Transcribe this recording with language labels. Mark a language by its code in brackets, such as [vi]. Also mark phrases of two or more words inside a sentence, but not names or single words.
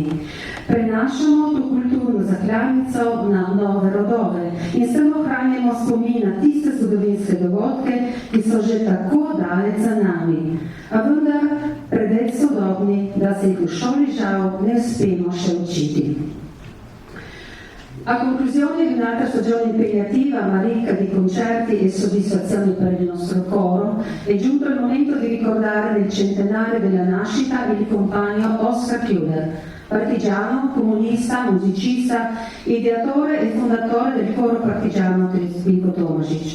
[sl] Prenašamo to kulturno zakladnico na nove rodove in s tem ohranjamo spomin na tiste zgodovinske dogodke, ki so že tako daleč za nami, a vendar preveč sodobni, da se jih v šoli žal ne uspemo še učiti. [it] A conclusione di un'altra stagione impegnativa, ma ricca di concerti e soddisfazioni per il nostro coro, è giunto il momento di ricordare nel centenario della nascita il compagno Oskar Kjuder, partigiano, comunista, musicista, ideatore e fondatore del coro partigiano Vinko Tomašić.